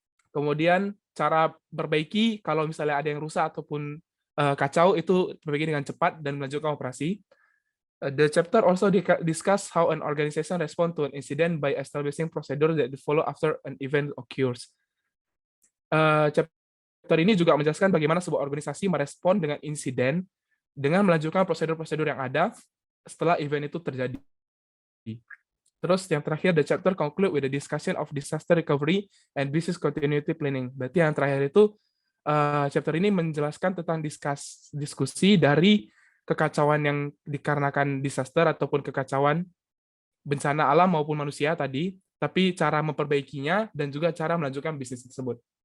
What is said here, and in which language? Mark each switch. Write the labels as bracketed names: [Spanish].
[Indonesian] Kemudian cara perbaiki kalau misalnya ada yang rusak ataupun kacau itu perbaiki dengan cepat dan melanjutkan operasi. [English] The chapter also discuss how an organization respond to an incident by establishing procedure that follow after an event occurs. [Indonesian] Chapter ini juga menjelaskan bagaimana sebuah organisasi merespon dengan insiden dengan melanjutkan prosedur-prosedur yang ada setelah event itu terjadi. Terus yang terakhir, [English] the chapter conclude with the discussion of disaster recovery and business continuity planning. [Indonesian] Berarti yang terakhir itu chapter ini menjelaskan tentang diskusi dari kekacauan yang dikarenakan disaster ataupun kekacauan bencana alam maupun manusia tadi, tapi cara memperbaikinya dan juga cara melanjutkan bisnis tersebut.